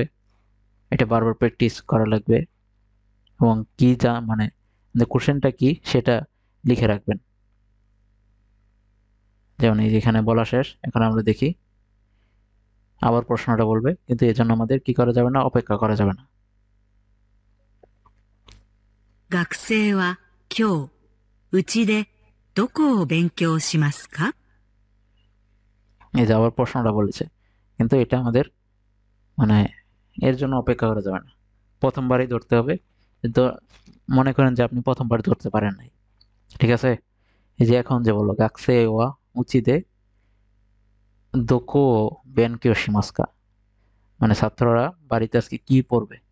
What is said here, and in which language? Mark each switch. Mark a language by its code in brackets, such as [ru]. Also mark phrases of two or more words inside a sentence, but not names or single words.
[bn] এটা বারবার প্র্যাকটিস করা লাগবে এবং কি মানে কোশ্চেনটা কি সেটা লিখে রাখবেন। যেমন এই যেখানে বলা শেষ, এখন আমরা দেখি আবার প্রশ্নটা বলবে, কিন্তু এজন্য আমাদের কি করা যাবে না, অপেক্ষা করা যাবে না। [ja] 学生は今日、うちでどこを勉強しますか? [bn] এই যে আবার প্রশ্নটা বলেছে, কিন্তু এটা আমাদের মানে এর জন্য অপেক্ষা করা যাবে না, প্রথমবারই ধরতে হবে। তো মনে করেন যে আপনি প্রথমবার ধরতে পারেন নাই, ঠিক আছে? এই যে এখন যে বললো [ja] 学生は うちで どこ 勉強 しますか, [bn] মানে ছাত্ররা বাড়িতে আজকে কি পড়বে।